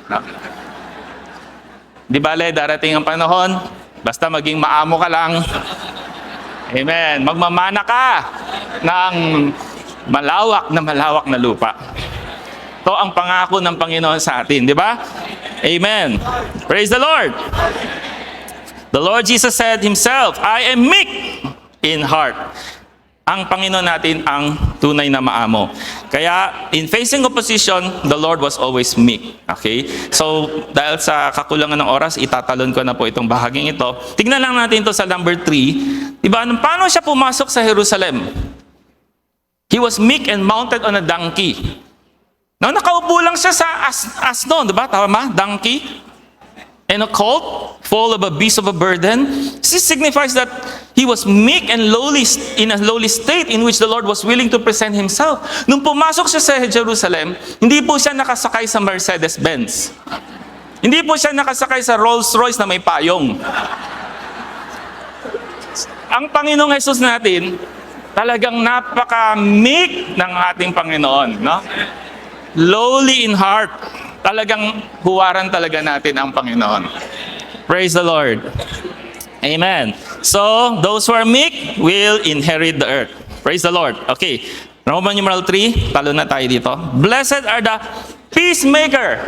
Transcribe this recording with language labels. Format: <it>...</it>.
<tl>No? Di bale, darating ang panahon, basta maging maamo ka lang. Amen. Magmamana ka ng malawak na lupa. Ito ang pangako ng Panginoon sa atin, di ba?</tl> <en>Amen. Praise the Lord. The Lord Jesus said Himself, I am meek in heart.</en> <tl>Ang Panginoon natin ang tunay na maamo.</tl> <en>Kaya, in facing opposition, the Lord was always meek. Okay?</en> <tl>So, dahil sa kakulangan ng oras, itatalon ko na po itong bahaging ito. Tignan lang natin ito sa number 3. Diba, paano siya pumasok sa Jerusalem?</tl> <en>He was meek and mounted on a donkey.</en> <tl>Now, nakaupo lang siya sa asno, diba? Tama? Donkey.</tl> <en>And a colt full of a beast of a burden. This signifies that he was meek and lowly, in a lowly state in which the Lord was willing to present Himself.</en> <tl>Nung pumasok siya sa Jerusalem, hindi po siya nakasakay sa Mercedes-Benz. Hindi po siya nakasakay sa Rolls-Royce na may payong. Ang Panginoong Jesus natin, talagang napaka-meek ng ating Panginoon, no?</tl> <en>Lowly in heart.</en> <tl>Talagang huwaran talaga natin ang Panginoon.</tl> <en>Praise the Lord. Amen. So, those who are meek will inherit the earth. Praise the Lord. Okay. Roman numeral 3,</en> <tl>talo na tayo dito.</tl> <en>Blessed are the peacemaker.</en>